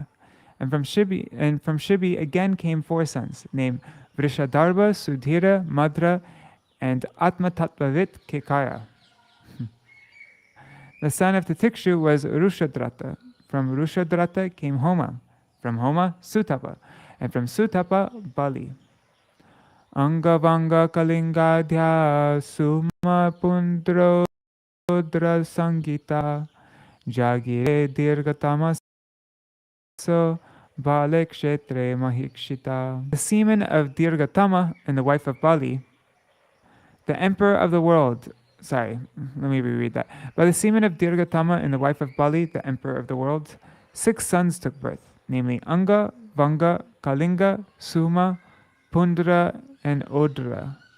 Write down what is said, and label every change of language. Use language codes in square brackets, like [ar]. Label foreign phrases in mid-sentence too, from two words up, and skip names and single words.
[en] And from Shibi again came 4 sons, named Vrishadarba, Sudhira, Madra, and Atmatatvavit Kekaya. The son of Titikshu was Rushadrata. From Rushadrata came Homa. From Homa, Sutapa. And from Sutapa, Bali. [sa] अङ्गवङ्गकलिङ्गाद्याः सुह्मपुण्ड्रौड्रसंज्ञिताः जज्ञिरे दीर्घतमसो बलेः क्षेत्रे महीक्षितः. [en] The semen of Dirgatama and the wife of Bali, the emperor of the world. Sorry, let me reread that. By the semen of Dirgatama and the wife of Bali, the emperor of the world, 6 sons took birth, namely Anga, Vanga, Kalinga, Suma, Pundra, and Odra.